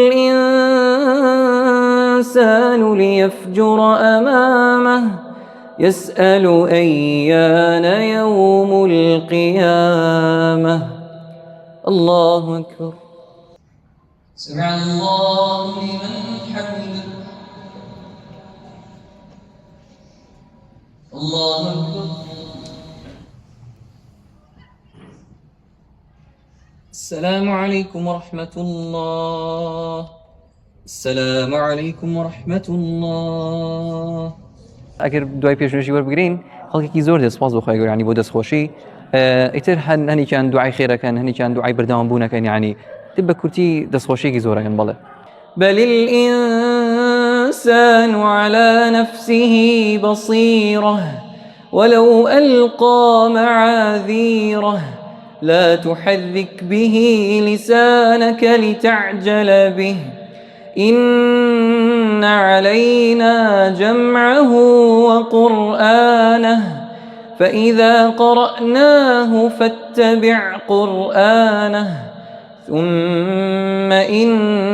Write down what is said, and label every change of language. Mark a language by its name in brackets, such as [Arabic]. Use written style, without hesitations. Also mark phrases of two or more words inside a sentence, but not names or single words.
[Arabic] الإنسان ليفجر أمامه يسأل أيان يوم القيامة الله أكبر سمع الله لمن حمده الله أكبر السلام عليكم ورحمة الله السلام عليكم ورحمة الله [Central Kurdish] ئەگەر دوای پێشنوێژی وەربگرین خەڵکێکی زۆر دەسپاس بۆ خوای گەورە ینی بۆ دەستخۆشی ئیتر هەنێکیان دوعای خێرەکەن هەنێکیان دوعای بەردەوام بوونەکەن ینی تر بە کورتی دەستخۆشیێکی زۆرەکەن بەڵێ بل [Arabic] الإنسان على نفسه بصيرة ولو ألقى معاذيره لا تحرك به لسانك لتعجل به إن علينا جمعه وقرآنه فإذا قرأناه فاتبع قرآنه ثم إن